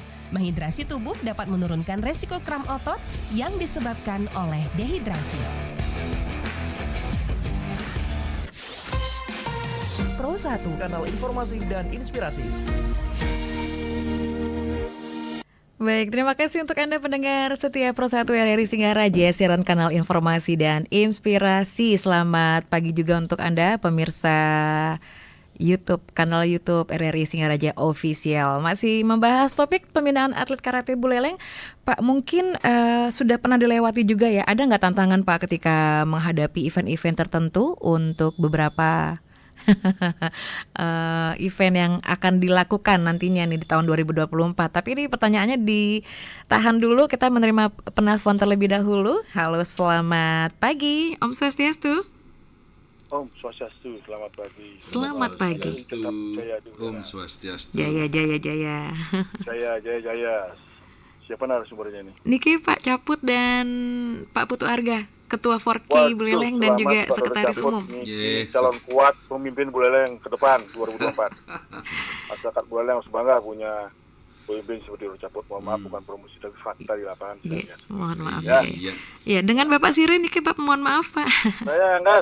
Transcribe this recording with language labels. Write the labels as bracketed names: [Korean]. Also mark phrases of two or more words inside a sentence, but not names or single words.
[Indonesian] Menghidrasi tubuh dapat menurunkan resiko kram otot yang disebabkan oleh dehidrasi. Pro 1, kanal informasi dan inspirasi. Baik, terima kasih untuk Anda pendengar setia Pro 1 RRI Singaraja, siaran kanal informasi dan inspirasi. Selamat pagi juga untuk Anda pemirsa YouTube, kanal YouTube RRI Singaraja Official. Masih membahas topik pembinaan atlet karate Buleleng. Pak, mungkin sudah pernah dilewati juga ya. Ada nggak tantangan Pak ketika menghadapi event-event tertentu untuk beberapa event yang akan dilakukan nantinya nih di tahun 2024. Tapi ini pertanyaannya ditahan dulu, kita menerima penelpon terlebih dahulu. Halo, selamat pagi, [Balinese] Om Swastiastu. Om Swastiastu, [Indonesian] selamat pagi. Selamat pagi. Tetap jaya juga. [Balinese] Om Swastiastu. [Indonesian] Jaya. Jaya. Siapa narasumbernya nih? Niki Pak Caput dan Pak Putu Arga, Ketua Forki Buleleng dan juga Sekretaris Umum. Calon kuat pemimpin Buleleng ke depan 2024. Masyarakat Buleleng harus bangga punya pemimpin seperti Roro Caput. Mohon maaf, bukan promosi tapi fakta di lapangan. Mohon maaf. Ya, dengan Bapak Sirin Niki Pak, mohon maaf Pak. Saya Anggas.